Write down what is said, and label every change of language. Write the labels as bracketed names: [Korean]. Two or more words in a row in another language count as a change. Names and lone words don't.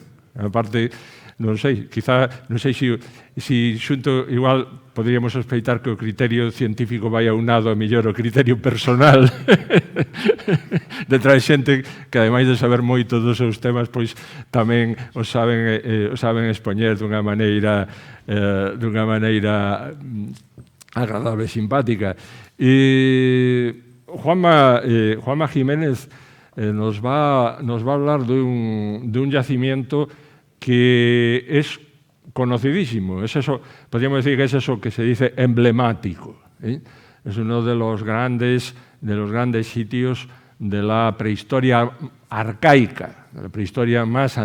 [Galician] A parte, non sei, quizá, non sei se xunto, igual poderíamos sospeitar que o criterio científico vai aunado a mellor o criterio personal detrás xente que, ademais de saber moito dos seus temas, pois tamén os saben expoñer dunha maneira agradable e simpática. [Spanish] Juanma Jiménez nos va a hablar dun yacimiento que es conocidísimo. Es eso, podríamos decir que es eso que se dice emblemático. Es uno de los grandes sitios de la prehistoria arcaica, de la prehistoria más